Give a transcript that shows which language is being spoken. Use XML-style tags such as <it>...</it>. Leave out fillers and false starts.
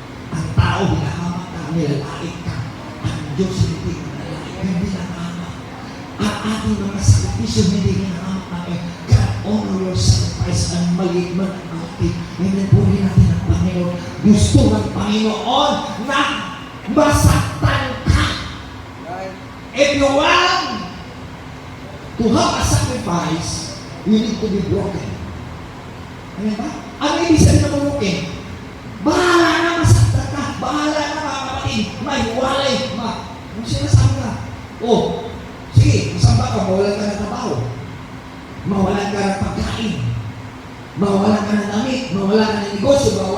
<tl>Ang tao hinahamak ka, nilalait ka. Ang Diyos hindi nilalait, hindi nakahamak. Ang ating mga sakripisyo hindi hinahamak namin.</tl> <en>God, honor your sacrifice</en> <tl>and maliit man ang ating. Ngayon puri natin ang Panginoon. Gusto ng Panginoon na masaktan ka.</tl> <en>If you want to have a sacrifice, you need to be broken.</en> <tl>Ano ba? Ano ibig sabihin ng bumukin? Bahala na, masaktan ka. Bahala na, mga kapatid. Mahiwalay. Ano sinasabi ka? Oh, sige, masamba ka, mawalan ka ng trabaho. Mawalan ka ng pagkain. Mawalan ka ng damit. Mawalan ka ng negosyo.</tl>